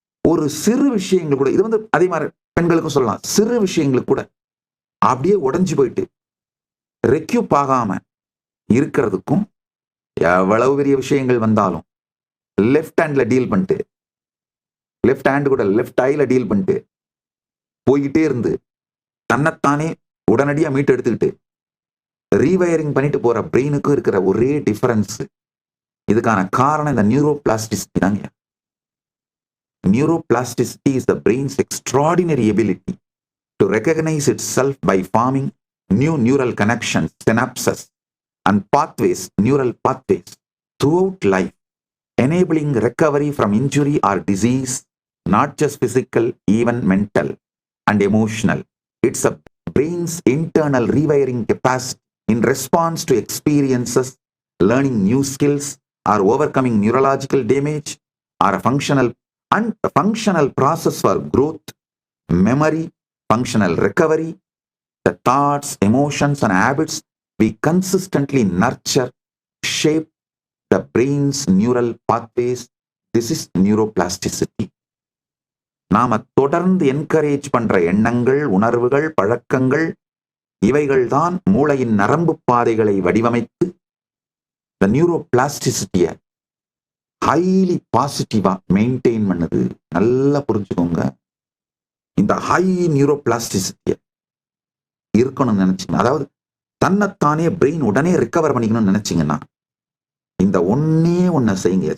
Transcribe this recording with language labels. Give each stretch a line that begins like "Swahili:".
Tamil: ஒரு சிறு விஷயங்கள் கூட, இது வந்து அதே மாதிரி பெண்களுக்கும் சொல்லலாம், சிறு விஷயங்களுக்கு கூட அப்படியே உடைஞ்சு போயிட்டு ரெக்யூப் ஆகாம இருக்கிறதுக்கும், எவ்வளவு பெரிய விஷயங்கள் வந்தாலும் லெஃப்ட் ஹேண்ட்ல டீல் பண்ணிட்டு, லெஃப்ட் ஹேண்ட் கூட லெஃப்ட் ஐல டீல் பண்ணிட்டு போய்கிட்டே இருந்து தன்னைத்தானே உடனடியாக மீட்டு எடுத்துக்கிட்டு ரீவயரிங் பண்ணிட்டு போற பிரெயினுக்கும் இருக்கிற ஒரே டிஃபரன்ஸ், இதுக்கான காரணம் இந்த நியூரோபிளாஸ்டிசிட்டி தாங்க.
English: Neuroplasticity is the brain's extraordinary ability to recognize itself by forming new neural connections, synapses, and pathways, neural pathways throughout life, enabling recovery from injury or disease, not just physical, even mental and emotional. It's a brain's internal rewiring capacity in response to experiences, learning new skills, or overcoming neurological damage, or a functional process for growth, memory, functional recovery, the thoughts, emotions, and habits we consistently nurture shape the brain's neural pathways. This is neuroplasticity.
Tamil: நாம தொடர்ந்து encourage பண்ற எண்ணங்கள், உணர்வுகள், பழக்கங்கள், இவைகள் தான் மூளையின் நரம்பு பாதைகளை வடிவமைத்து the neuroplasticity ஹைலி பாசிட்டிவா மெயின்டைன் பண்ணுது. நல்லா புரிஞ்சுக்கோங்க. இந்த ஹை நியூரோபிளாஸ்டிசிட்டிய இருக்கணும்னு நினைச்சீங்க, அதாவது தன்னைத்தானே பிரெயின் உடனே ரிகவர் பண்ணிக்கணும்னு நினைச்சீங்கன்னா இந்த ஒன்ன செய்யுங்க.